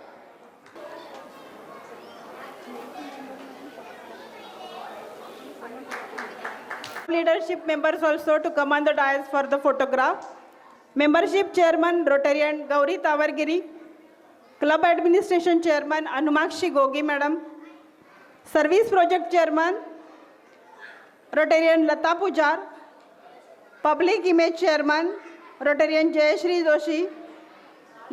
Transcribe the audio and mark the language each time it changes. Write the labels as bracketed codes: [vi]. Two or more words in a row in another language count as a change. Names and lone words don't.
[en] Leadership members also to come on the dais for the photograph. Membership Chairman, Rotarian Gauri Tavargiri. Club Administration Chairman, Anumakshi Gogi Madam. Service Project Chairman, Rotarian Lata Pujar. Public Image Chairman, Rotarian Jayashri Doshi.